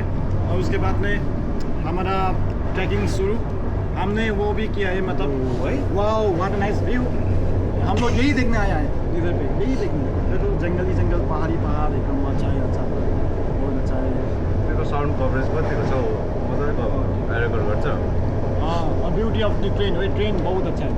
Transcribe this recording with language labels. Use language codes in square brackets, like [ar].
[hi] और उसके बाद में हमारा ट्रैकिंग शुरू. हमने वो भी किया है, मतलब [en] Wow what nice view. [hi] हम लोग यही देखने आया है इधर पे, यही देखने. तो जंगल पहाड़ एकदम अच्छा है, बहुत अच्छा है. [ne] त्यसको साउन्ड कभरेज कतिको छ मजाले रेकर्ड गर्छ. [hi] और [en] beauty of the train, [hi] train बहुत अच्छा है.